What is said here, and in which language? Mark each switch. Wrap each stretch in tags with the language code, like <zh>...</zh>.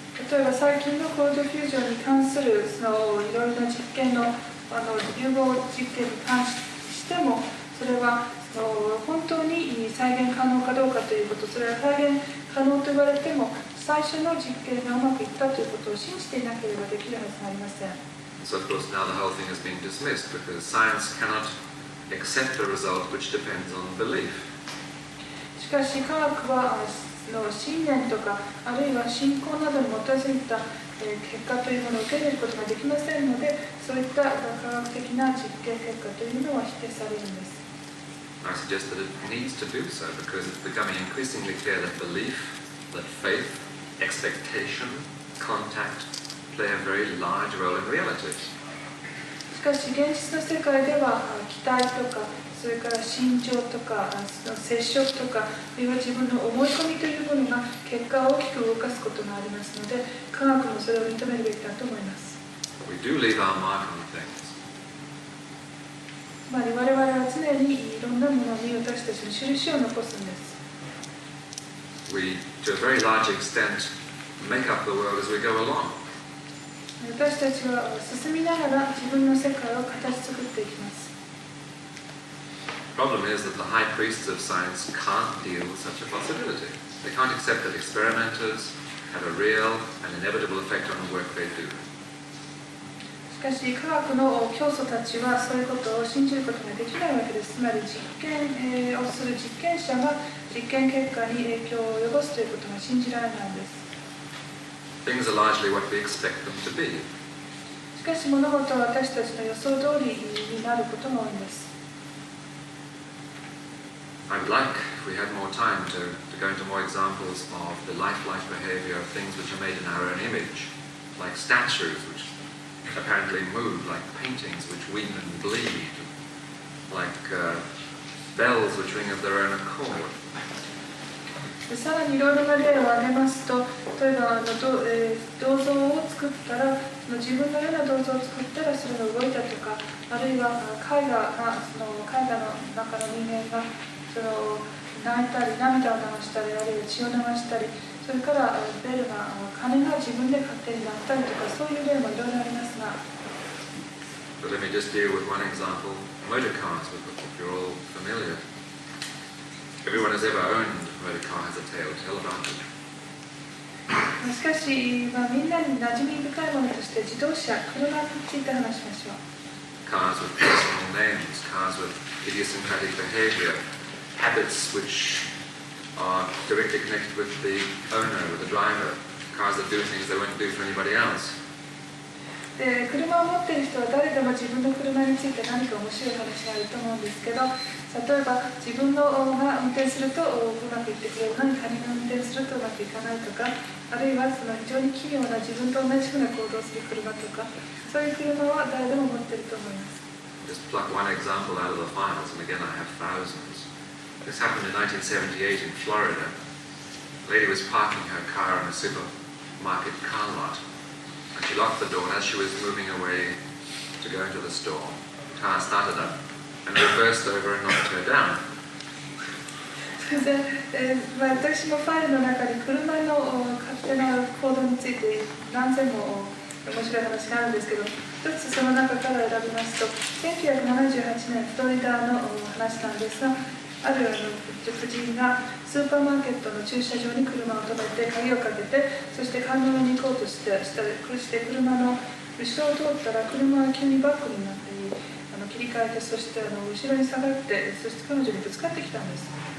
<ja>例えば最近のコールドフュージョンに関するいろいろな実験の融合実験に関しても、それは本当に再現可能かどうかということ、それは再現可能と言われても最初の実験がうまくいったということを信じていなければできるはずがありません。</ja> <en>So of course now the whole thing has been dismissed because science cannot accept a result which depends on belief.</en> <ja>しかし科学は信念とかあるいは信仰などに基づいた結果というものを受け入れることができませんので、そういった科学的な実験結果というのは否定されるんです。</ja> <en>I suggest that it needs to do so because it's becoming increasingly clear that belief, that faith, expectation, contact play a very large role in reality.</en> <ja>しかし現実の世界では期待とか、それから心情とか接触とか、あるいは自分の思い込みというものが結果を大きく動かすことがありますので、科学もそれを認めるべきだと思います。</ja> <en>We do leave our mark on things.</en> <ja>つまり我々は常にいろんなものに私たちの印を残すんです。</ja> <en>We, to a very large extent, make up the world as we go along.</en> <ja>私たちは進みながら自分の世界を形作っていきます。</ja> <en>The problem is that the high priests of science can't deal with such a possibility. They can't accept that experimenters have a real and inevitable effect on the work they do.</en> <ja>しかし科学の教祖たちはそういうことを信じることができないわけです。つまり実験をする実験者が実験結果に影響を及ぼすということが信じられないんです。</ja> <en>Things are largely what we expect them to be.</en> <ja>しかし物事は私たちの予想通りになることが多いんです。</ja> <en>I would like, if we had more time, to go into more examples of the lifelike behavior of things which are made in our own image, like statues which apparently move, like paintings which weep and bleed, like bells which ring of their own accord.</en> <ja>さらにいろいろな例を挙げますと、例えば銅像を作ったら、自分のような銅像を作ったらそれが動いたとか、あるいは絵画の中の人間が泣いたり涙を流したり、あるいは血を流したり、それからベルが鐘が自分で勝手に鳴ったりとか、そういう例もいろいろありますが。</ja> <en>But let me just deal with one example: motor cars, with which you're all familiar. Everyone has ever owned a motor car has a tale to tell about it.</en> <ja>しかし、みんなに馴染み深いものとして自動車、車について話しましょう。</ja> <en>Cars with personal names, cars with idiosyncratic behavior, habits which are directly connected with the owner, with the driver, cars that do things they won't do for anybody else.</en> <ja>で車を持っている人は誰でも自分の車について何か面白い話があると思うんですけど、例えば自分が運転するとうまくいってくれるのに他人が運転するとうまくいかないとか、あるいは非常に奇妙な自分と同じような行動をする車とか、そういう車は誰でも持っていると思います。</ja> <en>Just pluck one example out of the files, and again I have thousands. This happened in 1978 in Florida. A lady was parking her car in a supermarket car lot. And she locked the door, and as she was moving away to go into the store, the car started up and reversed over and knocked her down.</en> <ja>私もファイルの中に車の勝手な行動について何千も面白い話があるんですけど、一つその中から選びますと、1978年フロリダの話なんですが、ある婦人がスーパーマーケットの駐車場に車を止めて鍵をかけて、そして買い物に行こうとして車の後ろを通ったら車は急にバックになって切り替えて、そして後ろに下がって、そして彼女にぶつかってきたんです。</ja>